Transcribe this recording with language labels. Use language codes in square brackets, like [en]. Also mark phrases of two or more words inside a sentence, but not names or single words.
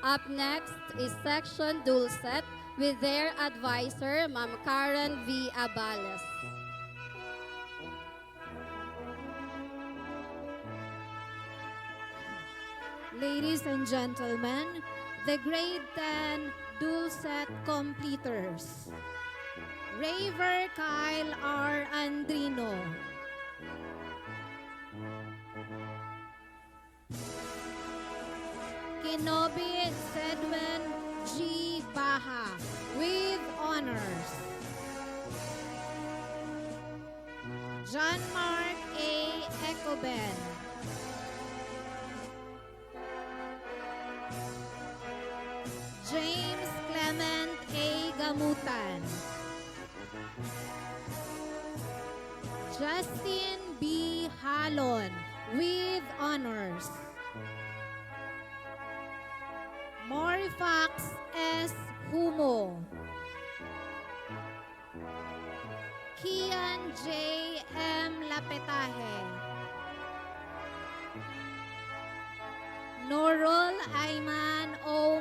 [en] Up next is Section Dulcet with their advisor, Ma'am Karen V. Abales. Ladies and gentlemen, the grade 10 Dulcet completers. Raver Kyle R. Andrino. Kinobit Sedwen G. Baha with honors. John Mark A. Ecoben. James Clement A. Gamutan. Justin B. Halon with honors. Morifax S. Humo. Kian J. M. Lapetaje. Norol Ayman O.